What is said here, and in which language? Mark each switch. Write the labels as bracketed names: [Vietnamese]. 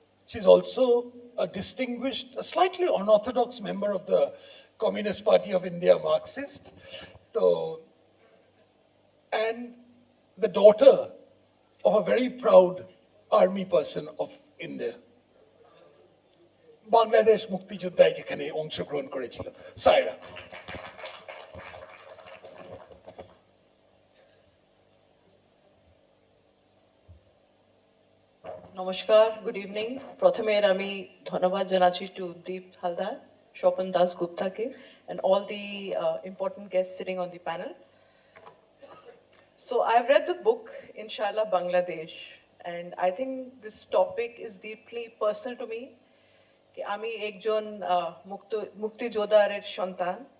[English] She is also a distinguished, a slightly unorthodox member of the Communist Party of India, Marxist. So, and the daughter of a very proud army person of India. [Bangla] Bangladesh মুক্তিযোদ্ধায় যেখানে অংশগ্রহণ করেছিল সায়রা। [English] নমস্কার, good evening. [Bangla] প্রথমে আমি ধন্যবাদ জানাচ্ছি two Deep Haldar, Swapan Das গুপ্তাকে [English] and all the important guests sitting on the panel. So I've read the book Inshallah Bangladesh, and I think this topic is deeply personal to me. [Bangla] আমি একজন মুক্তিযোদ্ধার সন্তান।